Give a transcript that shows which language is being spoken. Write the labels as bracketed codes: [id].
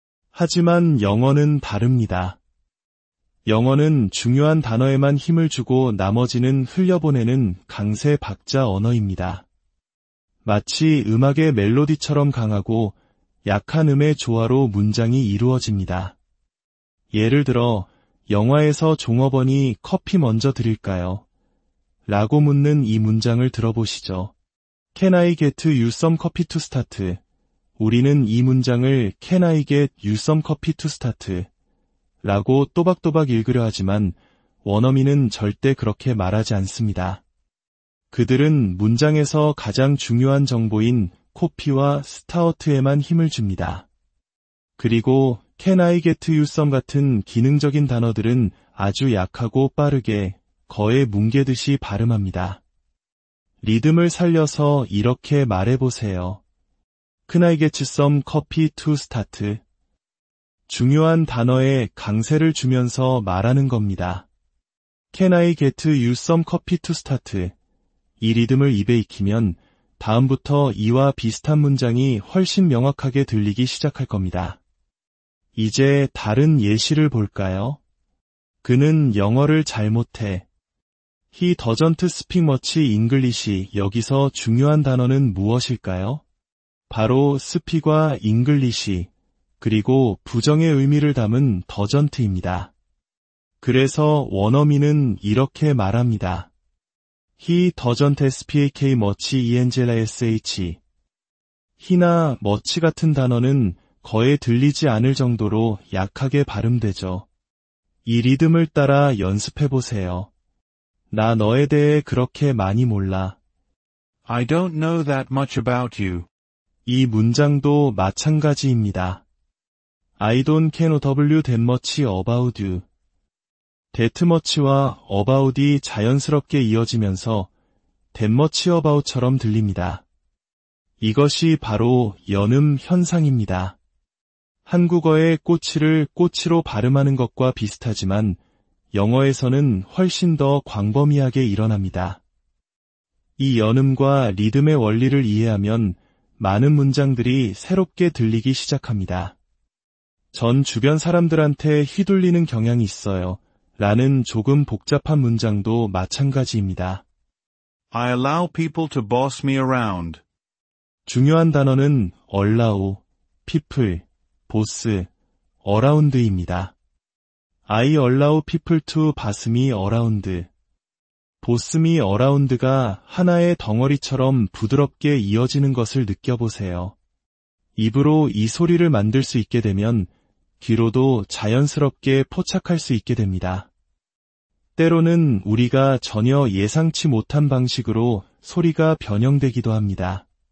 [ko] 하지만 영어는 다릅니다. 영어는 중요한 단어에만 힘을 주고 나머지는 흘려보내는 강세 박자 언어입니다. 마치 음악의 멜로디처럼 강하고 약한 음의 조화로 문장이 이루어집니다. 예를 들어 영화에서 종업원이 커피 먼저 드릴까요? 라고 묻는 이 문장을 들어보시죠. [en] Can I get you some coffee to start? [ko] 우리는 이 문장을 [en] Can I get you some coffee to start? [ko] 라고 또박또박 읽으려 하지만 원어민은 절대 그렇게 말하지 않습니다. 그들은 문장에서 가장 중요한 정보인 코피와 스타어트에만 힘을 줍니다. 그리고 [en] Can I get you some [ko] 같은 기능적인 단어들은 아주 약하고 빠르게 거의 뭉개듯이 발음합니다. 리듬을 살려서 이렇게 말해보세요. [en] Can I get you some coffee to start? [ko] 중요한 단어에 강세를 주면서 말하는 겁니다. [en] Can I get you some coffee to start? [ko] 이 리듬을 입에 익히면 다음부터 이와 비슷한 문장이 훨씬 명확하게 들리기 시작할 겁니다. 이제 다른 예시를 볼까요? 그는 영어를 잘 못해. [en] He doesn't speak much English. [ko] 여기서 중요한 단어는 무엇일까요? 바로 speak과 English, 그리고 부정의 의미를 담은 doesn't입니다. 그래서 원어민은 이렇게 말합니다. [en] He doesn't speak much English. [ko] he나 much 같은 단어는 거의 들리지 않을 정도로 약하게 발음되죠. 이 리듬을 따라 연습해보세요. 나 너에 대해 그렇게 많이 몰라. [en] I don't know that much about you. [ko] 이 문장도 마찬가지입니다. [en] I don't know that much about you. [ko] that much와 about이 자연스럽게 이어지면서 [en] that much about [ko] 처럼 들립니다. 이것이 바로 연음 현상입니다. 한국어의 꼬치를 꼬치로 발음하는 것과 비슷하지만 영어에서는 훨씬 더 광범위하게 일어납니다. 이 연음과 리듬의 원리를 이해하면 많은 문장들이 새롭게 들리기 시작합니다. 전 주변 사람들한테 휘둘리는 경향이 있어요. 라는 조금 복잡한 문장도 마찬가지입니다. [en] I allow people to boss me around. [ko] 중요한 단어는 allow, people, boss, around입니다. [en] I allow people to boss me around. boss me around [ko] 가 하나의 덩어리처럼 부드럽게 이어지는 것을 느껴보세요. 입으로 이 소리를 만들 수 있게 되면 귀로도 자연스럽게 포착할 수 있게 됩니다. 때로는 우리가 전혀 예상치 못한 방식으로 소리가 변형되기도 합니다.